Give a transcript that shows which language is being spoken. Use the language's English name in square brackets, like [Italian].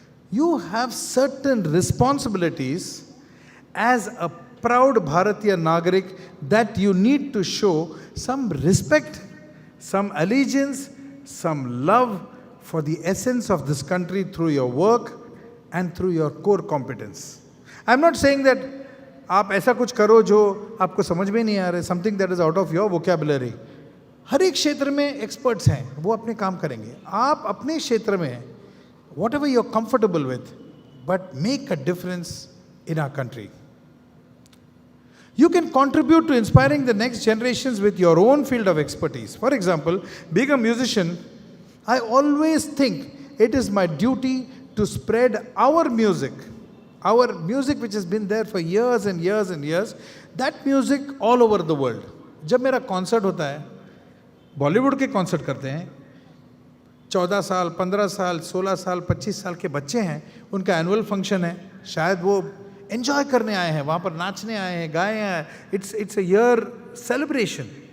[English] You have certain responsibilities as a proud Bharatiya Nagarik that you need to show some respect, some allegiance, some love for the essence of this country through your work and through your core competence. I'm not saying that [Hindi] आप ऐसा कुछ करो जो आपको समझ में नहीं आ रहा है, [English] something that is out of your vocabulary. [Hindi] हर एक क्षेत्र में एक्सपर्ट्स हैं, वो अपने काम करेंगे. आप अपने क्षेत्र में [English] whatever you're comfortable with, but make a difference in our country. You can contribute to inspiring the next generations with your own field of expertise. For example, being a musician, I always think it is my duty to spread our music which has been there for years and years and years, that music all over the world. [Hindi] जब मेरा concert होता है, बॉलीवुड के concert करते हैं, 14 साल, 15 साल, 16 साल, 25 साल के बच्चे हैं, उनका एनुअल फंक्शन है, शायद वो एंजॉय करने आए हैं, वहाँ पर नाचने आए हैं, गाए हैं, [English] It's a year celebration.